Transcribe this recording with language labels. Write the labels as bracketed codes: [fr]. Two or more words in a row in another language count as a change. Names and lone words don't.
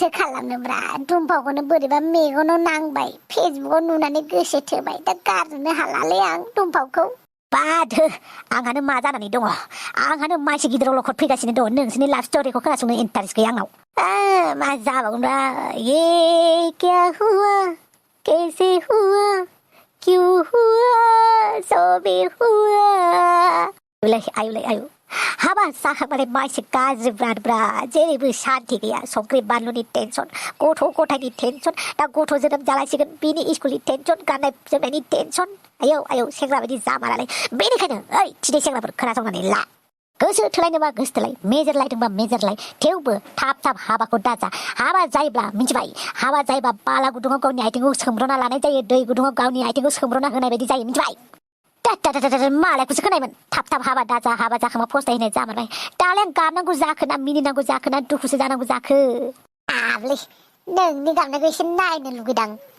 [brx] खालामनोब्रा दुमफावखौनो बोरैबा मेगनाव नांबाय फेसबुकाव नुनानै गोसो थोबाय दा गारनोनो हालालै आं दुमफावखौ बादो आंहानो मा जानानै दङ आंहानो मानसि गिदिर अलखद फैगासिनो दङ नोंसोरनि लाभ स्ट'रिखौ खोनासंनो इन्टारेस्ट गैया आंनाव मा जाबावगोनब्रा [hi] ये क्या हुआ कैसे हुआ क्यों हुआ सो भी हुआ [brx] आयु हाबा जाखांबाथाय मानसि गाज्रि ब्रा जेरैबो सान्थि गैया संख्रि बानलुनि टेनसन गथ' गथायनि टेनसन दा गथ' जोनोम जालायसिगोन बिनि स्कुलनि टेनसन गाननाय जोमनायनि टेनसन आयौ सेंग्रा बायदि जामारालाय बेनिखायनो ओइ थिदे सेंग्राफोर खोनासंनानै ला गोसो थोलायनोबा गोसो थोलाय मेजर लायदोंबा मेजर लाय थेवबो थाब हाबाखौ दाजा हाबा जायोब्ला मिथिबाय हाबा जायोबा बाला गुदुङाव गावनि आथिंखौ सोमब्रना लानाय जायो दै गुदुङाव गावनि आथिंखौ सोमब्रना होनाय बायदि जायो मिथिबाय मालायखौसो खोनायोमोन थाब हाबा दाजा हाबा जाखांबा फस्थायहैनाय जामारबाय दालाय आं गाबनांगौ जाखो ना मिनिनांगौ जाखो ना दुखुसो जानांगौ जाखो आबलै नोंनि गाबनायखौ एसे नायनो लुगैदां